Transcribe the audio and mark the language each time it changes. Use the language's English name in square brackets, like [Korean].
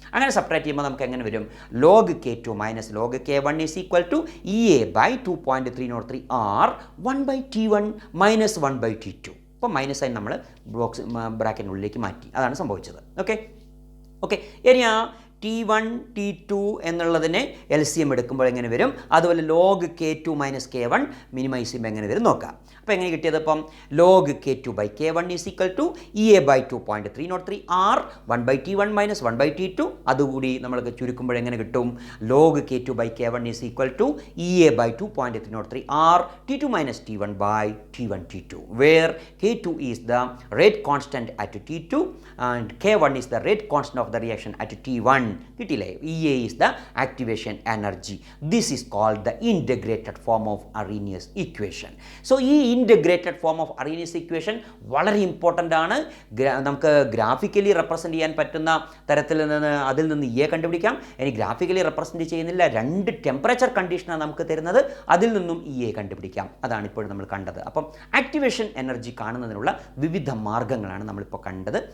[Malayalam] അങ്ങനെ സബ്ട്രാക്ട് ചെയ്യുമ്പോൾ നമുക്ക് എങ്ങനെ വരും? Log K2 minus log K1 is equal to EA by 2.303 R 1/T1 minus 1/T2. അപ്പോൾ മൈനസ് ആയി നമ്മൾ ബ്രാക്കറ്റിനുള്ളിലേക്ക് മാറ്റി. അതാണ് സംഭവിച്ചത്. ഓക്കെ ഇനി ആ T1 T2 എന്നുള്ളതിനെ LCM എടുക്കുമ്പോൾ എങ്ങനെ വരും? അതുപോലെ log K2 minus K1 minimise ചെയ്യുമ്പോൾ എങ്ങനെ വരും നോക്കാം. അപ്പോൾ എങ്ങനെ കിട്ടിയത്? ഇപ്പം log K2 by K1 is equal to EA by 2.303 R 1/T1 minus 1/T2. അതുകൂടി നമ്മൾക്ക് ചുരുക്കുമ്പോൾ എങ്ങനെ കിട്ടും? [English] Log K2 by K1 is equal to EA by 2.303 R T2 minus T1 by T1 T2 where K2 is the rate constant at T2 and K1 is the rate constant of the reaction at T1. [Malayalam] കിട്ടിയില്ലേ? [English] EA is the activation energy. This is called the integrated form of Arrhenius equation. [Malayalam] So ഈ integrated form of Arrhenius equation വളരെ important ആണ്. നമുക്ക് graphically represent ചെയ്യാൻ പറ്റുന്ന തരത്തിൽ നിന്ന് അതിൽ നിന്ന് EA കണ്ടുപിടിക്കാം. ഇനി ഗ്രാഫിക്കലി റെപ്രസെൻ്റ് ചെയ്യുന്നില്ല, രണ്ട് ടെമ്പറേച്ചർ കണ്ടീഷനാണ് നമുക്ക് തരുന്നത്, അതിൽ നിന്നും EA കണ്ടുപിടിക്കാം. അതാണ് ഇപ്പോൾ നമ്മൾ കണ്ടത്. അപ്പം ആക്ടിവേഷൻ എനർജി കാണുന്നതിനുള്ള വിവിധ മാർഗ്ഗങ്ങളാണ് നമ്മളിപ്പോൾ കണ്ടത്.